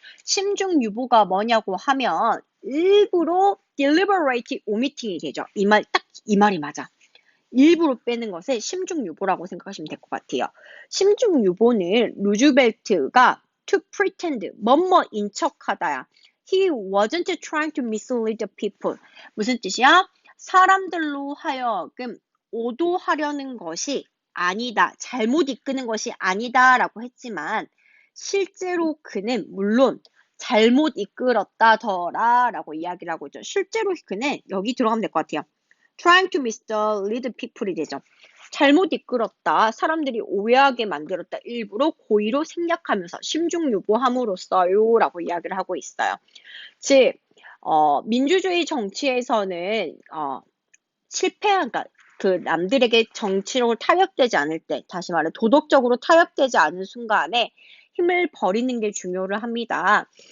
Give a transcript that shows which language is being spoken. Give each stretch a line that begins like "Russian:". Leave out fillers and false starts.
Korean: 심중유보가 뭐냐고 하면 일부러
English: deliberate omitting
Korean: 이 되죠. 딱 이 말이 맞아. 일부러 빼는 것을 심중유보라고 생각하시면 될 것 같아요. 심중유보는 루즈벨트가
English: to pretend,
Korean: 뭐뭐인 척하다야.
English: He wasn't trying to mislead the people.
Korean: 무슨 뜻이야? 사람들로 하여금 오도하려는 것이 아니다. 잘못 이끄는 것이 아니다. 라고 했지만 실제로 그는 물론 잘못 이끌었다더라 라고 이야기를 하고 있죠. 실제로 그는 여기 들어가면 될 것 같아요.
English: trying to mislead people이
Korean: 되죠. 잘못 이끌었다. 사람들이 오해하게 만들었다. 일부러 고의로 생략하면서 심중유보함으로써요. 라고 이야기를 하고 있어요. 즉 민주주의 정치에서는 실패한 그 남들에게 정치적으로 타협되지 않을 때, 다시 말해 도덕적으로 타협되지 않은 순간에 힘을 버리는 게 중요를 합니다.